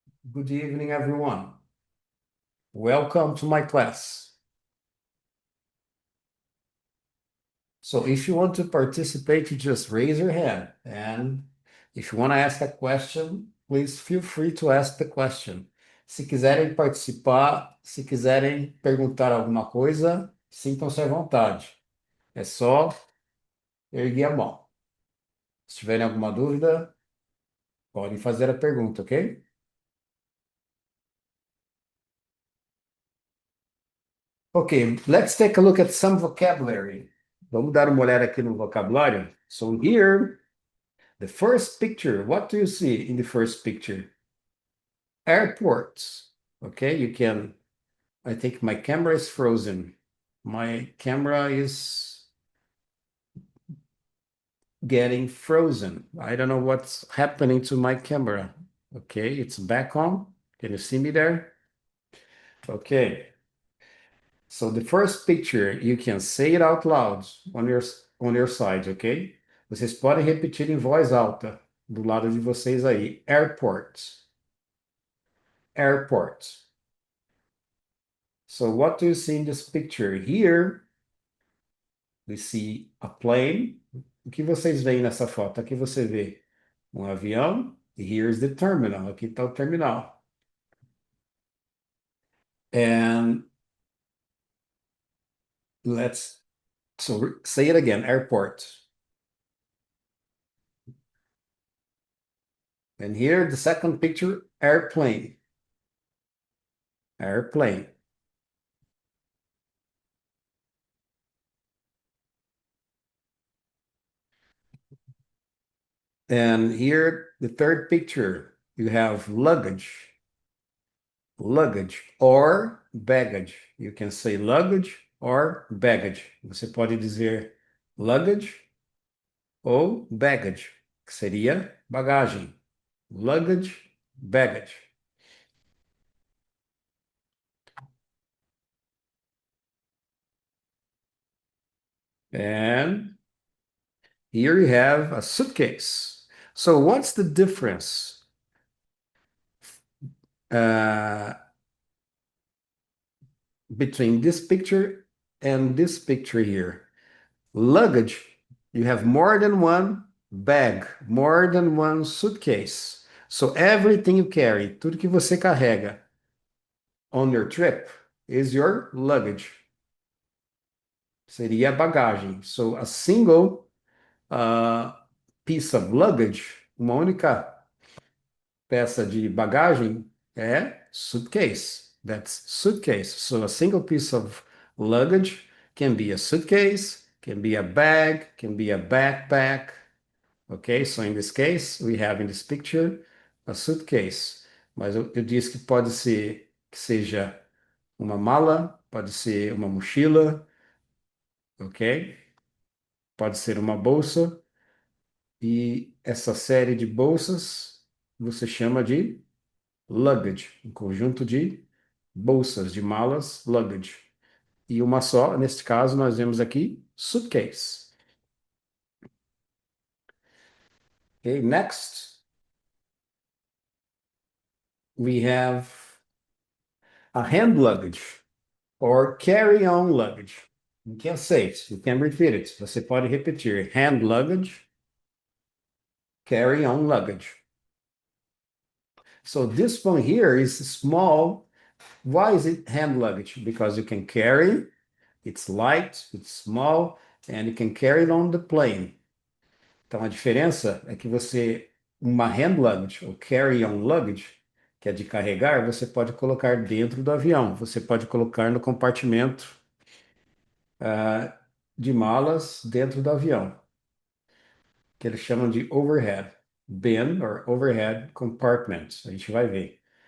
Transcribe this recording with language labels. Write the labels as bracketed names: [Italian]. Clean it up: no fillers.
[English] Good evening, everyone. Welcome to my class. So if you want to participate, you just raise your hand. And if you want to ask a question, please feel free to ask the question. [Portuguese] Se quiserem participar, se quiserem perguntar alguma coisa, sintam-se à vontade. É só erguer a mão. Se tiverem alguma dúvida, podem fazer a pergunta, ok? [English] Okay, let's take a look at some vocabulary. [Portuguese] Vamos dar uma olhada aqui no vocabulário. [English] So here, the first picture, what do you see in the first picture? Airports. Okay, you can, I think my camera is frozen. My camera is getting frozen. I don't know what's happening to my camera. Okay, it's back on. Can you see me there? Okay. So the first picture, you can say it out loud on your side, ok? Vocês podem repetir em voz alta do lado de vocês aí. Airport. Airport. So what do you see in this picture? Here, we see a plane. [Portuguese] O que vocês veem nessa foto? Aqui você vê um avião. E [English] here's the terminal. [Portuguese] Aqui está o terminal. [English] And so say it again, airport. And here, the second picture, airplane. Airplane. And here, the third picture, you have luggage. Luggage or baggage. You can say luggage or baggage. [Portuguese] Você pode dizer luggage ou baggage, que seria bagagem. [English] Luggage, baggage. And here you have a suitcase. So what's the difference between this picture and this picture here? Luggage, you have more than one bag, more than one suitcase. So everything you carry, [Portuguese] tudo que você carrega [English] on your trip is your luggage. [Portuguese] Seria a bagagem. [English] So a single piece of luggage, [Portuguese] uma única peça de bagagem é [English] suitcase. That's suitcase. So a single piece of luggage can be a suitcase, can be a bag, can be a backpack. Okay, so in this case, we have in this picture a suitcase. [Portuguese] Mas eu disse que pode ser que seja uma mala, pode ser uma mochila, ok? Pode ser uma bolsa. E essa série de bolsas você chama de luggage, um conjunto de bolsas, de malas, luggage. E uma só, neste caso, nós vemos aqui suitcase. [English] Okay, next, we have a hand luggage or carry-on luggage. You can say it, you can repeat it. [Portuguese] Você pode repetir hand luggage, carry-on luggage. [English] So this one here is small. Why is it hand luggage? Because you can carry, it's light, it's small, and you can carry it on the plane. [Portuguese] Então a diferença é que uma hand luggage ou carry-on luggage, que é de carregar, você pode colocar dentro do avião, você pode colocar no compartimento de malas dentro do avião, que eles chamam de [English] overhead bin or overhead compartment. [Portuguese] A gente vai ver.